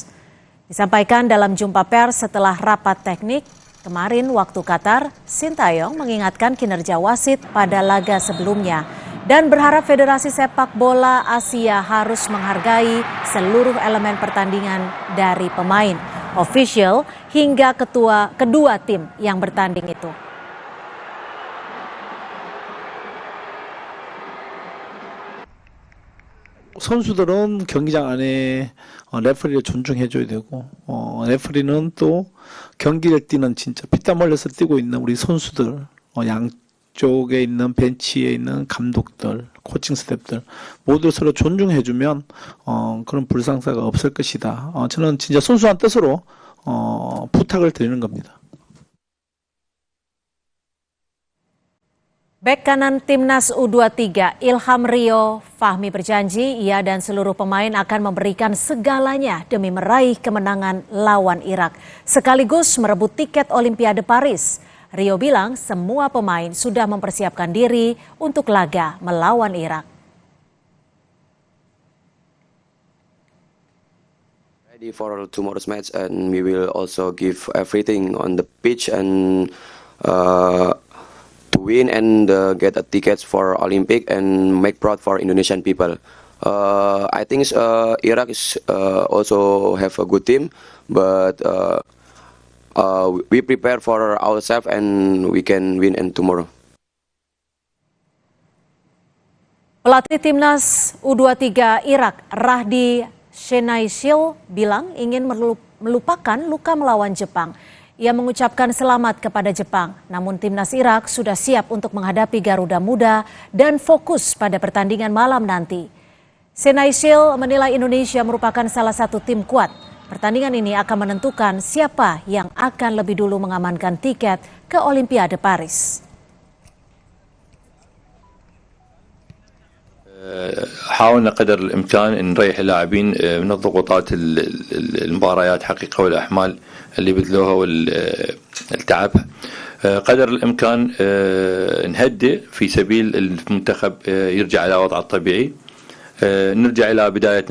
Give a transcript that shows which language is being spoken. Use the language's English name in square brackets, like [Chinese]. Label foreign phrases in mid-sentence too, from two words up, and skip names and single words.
[Indonesian] Disampaikan dalam jumpa pers setelah rapat teknik kemarin waktu Qatar, Sinteyong mengingatkan kinerja wasit pada laga sebelumnya dan berharap Federasi Sepak Bola Asia harus menghargai seluruh elemen pertandingan dari pemain, official, hingga kedua tim yang bertanding itu. [Korean] 선수들은 경기장 안에 레프리를 존중해줘야 되고 레프리는 또 경기를 뛰는 진짜 피땀 흘려서 뛰고 있는 우리 선수들 양쪽에 있는 벤치에 있는 감독들, 코칭 스태프들 모두 서로 존중해주면 그런 불상사가 없을 것이다. 저는 진짜 순수한 뜻으로 부탁을 드리는 겁니다. [Indonesian] Bek kanan Timnas U23 Ilham Rio Fahmi berjanji ia dan seluruh pemain akan memberikan segalanya demi meraih kemenangan lawan Irak, sekaligus merebut tiket Olimpiade Paris. Rio bilang semua pemain sudah mempersiapkan diri untuk laga melawan Irak. [English] Ready for tomorrow's match and we will also give everything on the pitch and to win and get a tickets for Olympic and make proud for Indonesian people. I think Iraq is also have a good team, but we prepare for ourselves and we can win and tomorrow. [Indonesian] Pelatih Timnas U23 Irak Rahdi Shenaishil bilang ingin melupakan luka melawan Jepang. Ia mengucapkan selamat kepada Jepang, namun Timnas Irak sudah siap untuk menghadapi Garuda Muda dan fokus pada pertandingan malam nanti. Shenaishil menilai Indonesia merupakan salah satu tim kuat. Pertandingan ini akan menentukan siapa yang akan lebih dulu mengamankan tiket ke Olimpiade Paris. [Arabic] حاولنا قدر الإمكان أن نريح اللاعبين من الضغوطات المباريات حقيقة والأحمال اللي بذلوها والتعب قدر الإمكان نهدئ في سبيل المنتخب يرجع إلى وضعه الطبيعي نرجع إلى بدايتنا المتلكة.